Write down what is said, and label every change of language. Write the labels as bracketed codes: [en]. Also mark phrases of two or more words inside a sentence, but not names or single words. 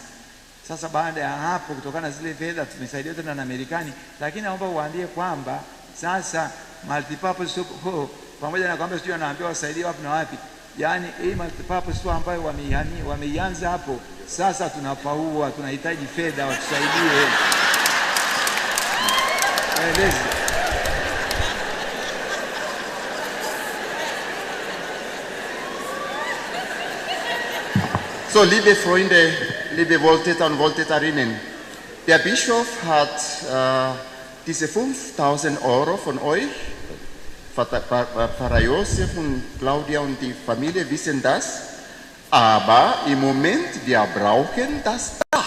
[sw] Sasa baada ya hapo, kutokana na zile fedha tumesaidia tena na Amerikani, lakini naomba uwaambie kwamba sasa [en] multipurpose hall, [sw] pamoja na kwamba sio anaambiwa wasaidie wapi na wapi, yani hii [en] multipurpose hall [sw] ambayo wameianza hapo, sasa tunapaua, tunahitaji fedha watusaidie. [de] So, liebe Freunde, liebe Wohltäter und Wohltäterinnen, der Bischof hat diese 5.000 Euro von euch, Pfarrer Josef und Claudia und die Familie wissen das, aber im Moment wir brauchen das Dach.